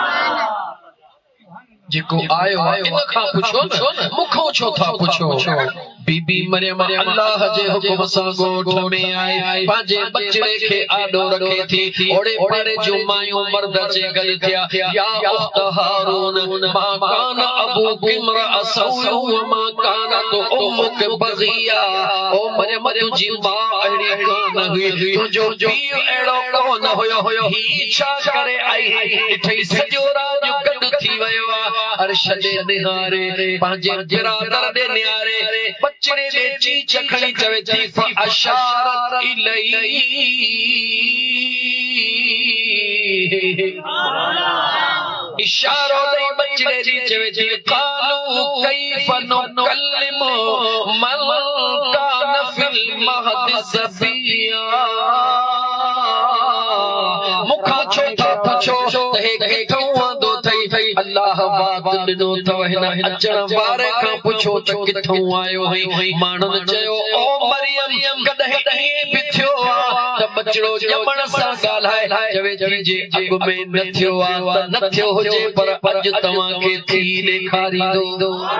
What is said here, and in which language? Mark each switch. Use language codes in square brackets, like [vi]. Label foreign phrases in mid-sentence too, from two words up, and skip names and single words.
[sd] जेको आयो आ इन खां पुछो न मुखो छो था पुछो बीबी मरियम अल्लाह जे हुक्म सां ॻोठ में आई पंहिंजे बचड़े खे आॾो रखे थी ओड़े पाड़े जो मायूं मर्द जे गॾु थिया [ar] يا أخت هارون ما كان أبوك امرأ سوء وما كانت أمك بغيا [sd] ओ मरियम तुंहिंजी मां अहिड़ी कान हुई तुंहिंजो पीउ अहिड़ो कोन हुयो ही छा करे आई ॾिठई सॼो राॼ गॾु थी वियो आहे अर्श ॾे निहारे पंहिंजे बिरादर ॾे निहारे बचड़े ॾे चीच खणी चवे थी [ar] فأشارت إليه [sd] इशारो ॾेई बचड़े ॾे चवे थी [ar] قالوا كيف نكلم من كان في المهد صبيا [sd] मुखा छो था पुछो त हे किथों आंदो थई अल्लाह बात ॾिनो अथव हिन अचण वारे खां पुछो त किथों आयो हुई माण्हुनि चयो ओ मरियम कॾहिं ईअं बि थियो आहे त बचड़ो ॼमण सां ॻाल्हाए चवे थी जे अॻु में न थियो आहे त न थियो हुजे पर अॼु तव्हांखे थी ॾेखारींदो